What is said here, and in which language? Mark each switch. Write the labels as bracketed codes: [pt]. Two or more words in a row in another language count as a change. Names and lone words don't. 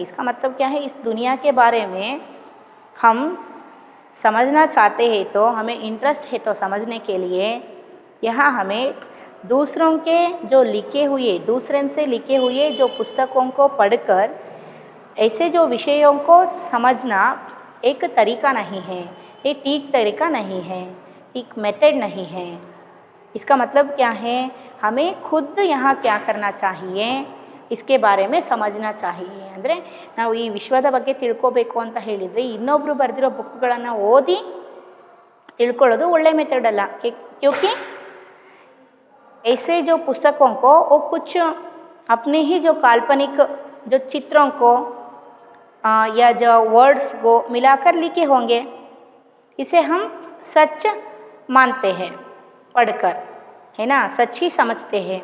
[hi] इसका मतलब क्या है, इस दुनिया के बारे में हम समझना चाहते हैं तो हमें इंटरेस्ट है तो समझने के लिए यहाँ हमें दूसरों से लिखे हुए जो पुस्तकों को पढ़कर ऐसे जो विषयों को समझना एक तरीका नहीं है, ये ठीक तरीका नहीं है, ठीक मेथड नहीं है। इसका मतलब क्या है, हमें खुद यहाँ क्या करना चाहिए इसके बारे में समझना चाहिए। [kn] ಅಂದರೆ ನಾವು ಈ ವಿಶ್ವದ ಬಗ್ಗೆ ತಿಳ್ಕೋಬೇಕು ಅಂತ ಹೇಳಿದರೆ ಇನ್ನೊಬ್ಬರು ಬರೆದಿರೋ ಬುಕ್ಗಳನ್ನು ಓದಿ ತಿಳ್ಕೊಳ್ಳೋದು ಒಳ್ಳೆ ಮೆಥಡ್ ಅಲ್ಲ। [hi] क्योंकि ऐसे जो पुस्तकों को वो कुछ अपने ही जो काल्पनिक जो चित्रों को या जो वर्ड्स को मिलाकर लिखे होंगे, इसे हम सच मानते हैं पढ़कर, है ना, सच ही समझते हैं।